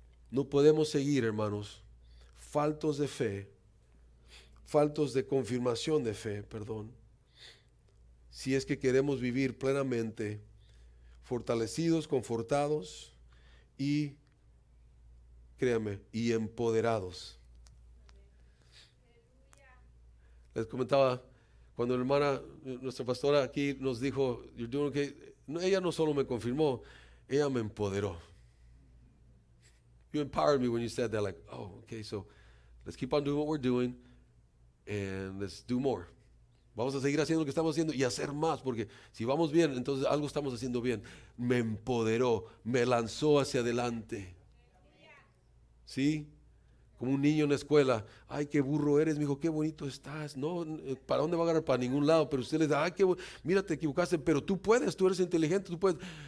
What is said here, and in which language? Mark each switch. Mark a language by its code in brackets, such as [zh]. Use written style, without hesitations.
[es] No podemos seguir, hermanos, faltos de fe, faltos de confirmación de fe, si es que queremos vivir plenamente fortalecidos, confortados y, créame, y empoderados. Les comentaba cuando la hermana, nuestra pastora aquí nos dijo, [en] you're doing okay. [es] Ella no solo me confirmó, ella me empoderó. [en] You empowered me when you said that, like, oh, okay, so let's keep on doing what we're doing and let's do more. [es] Vamos a seguir haciendo lo que estamos haciendo y hacer más, porque si vamos bien, entonces algo estamos haciendo bien. Me empoderó, me lanzó hacia adelante. ¿Sí? Como un niño en la escuela, ay, qué burro eres, mijo, qué bonito estás. No, ¿para dónde va a agarrar? Para ningún lado. Pero usted le da, ay, mira, te equivocaste, pero tú puedes, tú eres inteligente, tú puedes.